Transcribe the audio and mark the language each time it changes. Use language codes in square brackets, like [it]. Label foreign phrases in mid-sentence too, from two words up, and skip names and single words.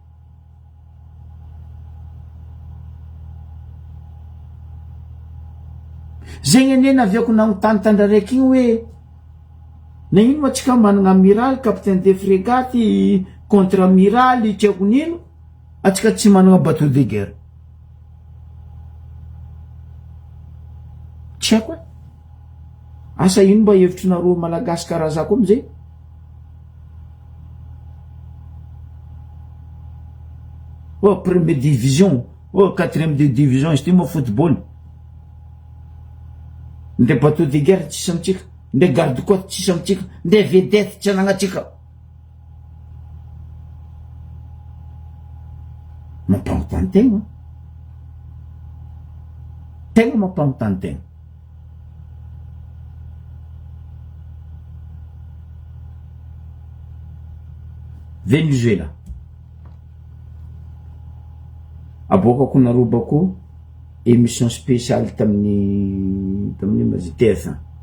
[mg] Zegny ane naviako nagnotantandra raiky igny hoe na ino ma tsika managna [fr] amiral, capitaine de frégate, contre amiral, [mg] tsy ako nino, atsika tsy managna [fr] bateau de guerre. [mg] Tsy ako e, asa ino mba hevitrinareo malagasy karaha zako amizay? [fr] Oh, première division, oh, quatrième de division, [mg] izy ty moa football. Nde [fr] bateau de guerre [mg] tsisy amitsika, nde [fr] garde côte [mg] tsisy amitsika, nde vedette tsy anagnatsika. mampanontany tegna, tegna mampanontany tegna. Venezuela aboakako narobako [fr] émission spéciale [mg] tamin'ny mazy TF1.